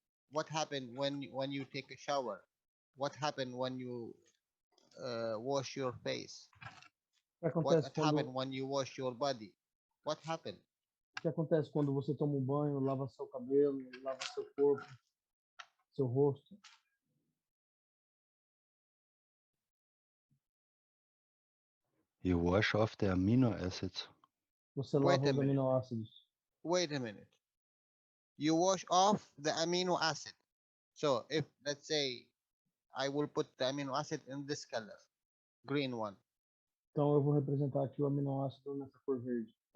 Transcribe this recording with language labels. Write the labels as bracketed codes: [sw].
[en] What happened when you take a shower? What happened when you wash your face? What happened when you wash your body? What happened? [pt] O que acontece quando você toma um banho, lava seu cabelo, lava seu corpo, seu rosto? [en] You wash off the amino acids. [pt] Você lava os aminoácidos. [en] Wait a minute. You wash off the amino acid. So if, let's say, I will put the amino acid in this color, green one. [pt] Então eu vou representar aqui o aminoácido nessa cor verde.